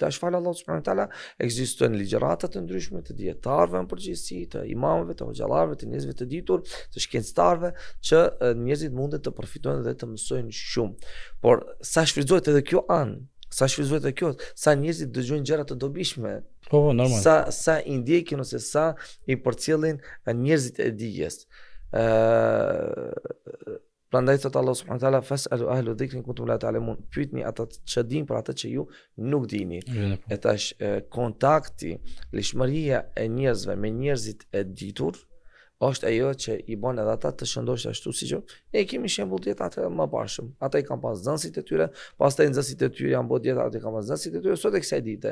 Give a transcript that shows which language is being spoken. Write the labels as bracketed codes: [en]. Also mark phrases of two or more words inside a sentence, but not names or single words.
[sq] Tash falë Allahu [ar] سبحانه وتعالى, [sq] ekzistojnë ligjërata të ndryshme të dietarëve në përgjithësi, të imamëve, të hoxhallarëve, të njerëzve të ditur, të shkencëtarëve që njerëzit mundet të përfitojnë dhe të mësojnë shumë. Por sa shfrytëzohet edhe kjo anë, sa njerëzit dëgjojnë gjëra të dobishme, Po, normal. sa i ndjekin ose sa i përcjellin njerëzit e dijes. Prandaj thot Allah [ar] سبحانه وتعالى فاسألوا أهل الذكر إن كنتم لا تعلمون. [sq] Pyetni ata që dinë për atë që ju nuk dini. E tash kontakti, lishmëria e njerëzve me njerëzit e ditur është ajo që i bën edhe ata të shëndosh ashtu siç ne kemi shembull dietat më parshëm. Ata i kanë pas nxënësit e tyre, pastaj nxënësit e tyre janë bërë dietat, ata kanë pas nxënësit e tyre sot e kësaj dite.